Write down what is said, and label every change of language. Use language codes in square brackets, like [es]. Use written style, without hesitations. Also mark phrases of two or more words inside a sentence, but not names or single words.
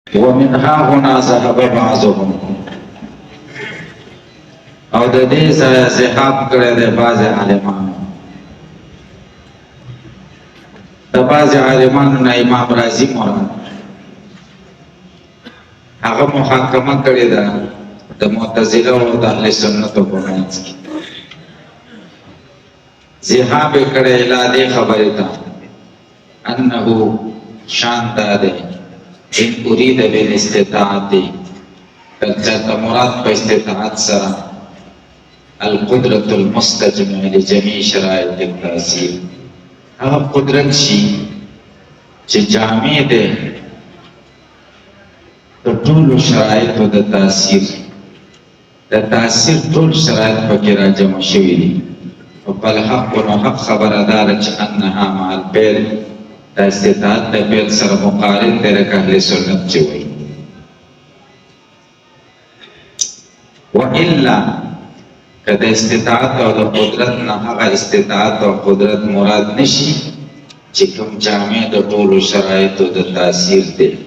[ar] ومن ها هنا ذهب بعضهم [ps] او د دې ځای ذهاب کړی دی بعض عالمانو د بعض عالمانو نه امام رازي مراد هغه محاکمه کړې ده د معتزله او د اهل سنت په منځ کې ذهاب کړی لا دې خبرې ته انه شان ده [ar] ان اريد بالاستطاعت [ps] کله مراد په استطاعت سره [ar] القدرة المستجمع لجميع شرائط التأثير [ps] هغه قدرت شي چې جامع ده د ټولو شرایطو د تاثیر ټول شرایط پکې راجمع شوي دي او فالحق نو حق خبره داره چې [ar] انها مع الفعل [ps] د استطاعت د فعل سره مقارن دی لکه اهل سنت چې وایي والا که د استطاعت او د قدرت نه هغه استطاعت او قدرت مراد نشي چې کوم جامع د ټولو شرایطو د تاثیر دی